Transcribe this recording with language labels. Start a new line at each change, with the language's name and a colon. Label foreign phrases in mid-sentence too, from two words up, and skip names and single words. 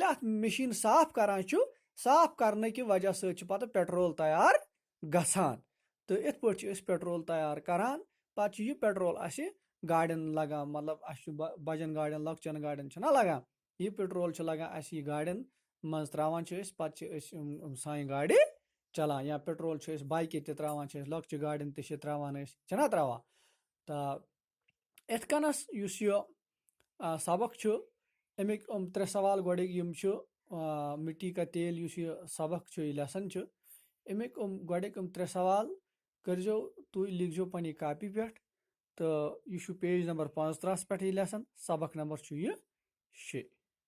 Kashmiri: اَتھ مِشیٖن صاف کران چھُ صاف کرنہٕ کہِ وجہ سۭتۍ چھُ پتہٕ پیٹرول تیار گژھان تہٕ یِتھ پٲٹھۍ چھِ أسۍ پیٹرول تیار کران پتہٕ چھُ یہِ پیٹرول اَسہِ گاڑٮ۪ن لگان مطلب اَسہِ چھُ بجن گاڑٮ۪ن لۄکچن گاڑٮ۪ن چھُنہ لگان یہِ پیٹرول چھُ لگان اَسہِ یہِ گاڑٮ۪ن منٛز تراوان چھِ أسۍ پتہٕ چھِ أسۍ سانہِ گاڑِ چلان یا پیٹرول چھِ أسۍ بایکہِ تہِ تراوان چھِ أسۍ لۄکچہِ گاڑٮ۪ن تہِ چھِ تراوان أسۍ چھِنہ تراوان تہٕ یِتھ کٔنس یُس یہِ سبق چھُ اَمِکۍ 3 سوال گۄڈٕکۍ یِم چھُ
Urdu: مٹی کا تیل
Kashmiri: یُس یہِ سبق چھُ یہِ لیسن چھُ اَمِکۍ گۄڈٕکۍ 3 سوال کٔرزیو تُہۍ لیکھزیو پننہِ کاپی پٮ۪ٹھ تہٕ یہِ چھُ
English: page number
Kashmiri: 35 پٮ۪ٹھ یہِ لیسن سبق نمبر چھُ یہِ 6